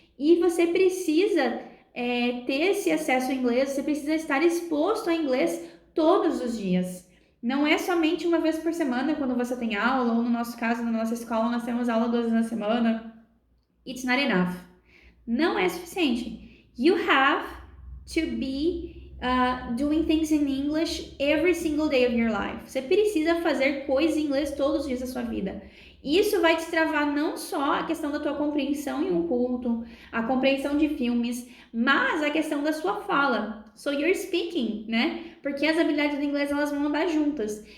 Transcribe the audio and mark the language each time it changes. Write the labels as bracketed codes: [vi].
[pt] E você precisa ter esse acesso ao inglês, você precisa estar exposto ao inglês todos os dias. Não é somente uma vez por semana quando você tem aula, ou no nosso caso, na nossa escola, nós temos aula 2 vezes na semana. [en] It's not enough. [pt] Não é suficiente. [en] You have to be doing things in English every single day of your life. [pt] Você precisa fazer coisas em inglês todos os dias da sua vida. Isso vai destravar não só a questão da tua compreensão em um culto, a compreensão de filmes, mas a questão da sua fala. [en] So you're speaking, [pt] né? Porque as habilidades do inglês elas vão andar juntas.